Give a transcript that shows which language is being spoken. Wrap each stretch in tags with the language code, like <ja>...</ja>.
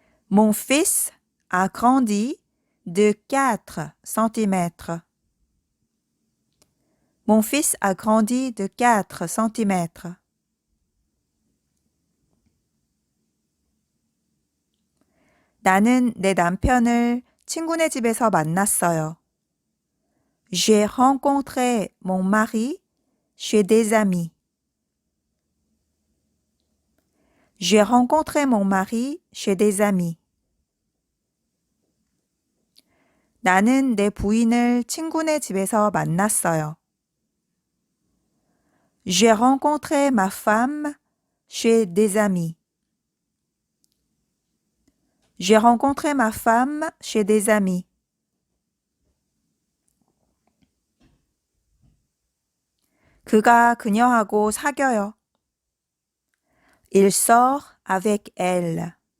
<fr>Mon fils a grandi de 4 cm. Mon fils a grandi de 4 cm.</fr> <ko>나는 내 남편을 친구네 집에서 만났어요.</ko> <fr>J'ai rencontré mon mari chez des amis. J'ai rencontré mon mari chez des amis.</fr> <ko>나는 내 부인을 친구네 집에서 만났어요.</ko> <fr>J'ai rencontré ma femme chez des amis. J'ai rencontré ma femme chez des amis.</fr> <ko>그가 그녀하고 사겨요.</ko> <fr>Il sort avec elle.</fr>